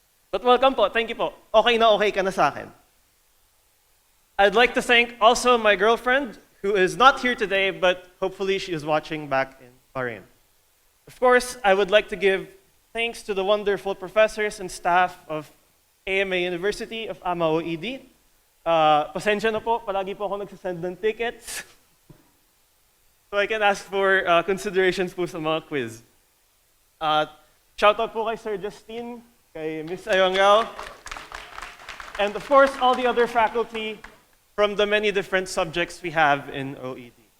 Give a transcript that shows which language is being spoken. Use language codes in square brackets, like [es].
[en] But welcome po, thank you po. [tl] Okay na okay ka na sa akin. [en] I'd like to thank also my girlfriend, who is not here today, but hopefully she is watching back in Bahrain. Of course, I would like to give thanks to the wonderful professors and staff of AMA University of AMA OED. [tl] Pasensya na po, palagi po ako nagsasend ng tickets. [en] So I can ask for considerations [tl] po sa mga [en] quiz. Shout out po kay Sir Justine, kay Miss Ayongao, and of course all the other faculty from the many different subjects we have in OED.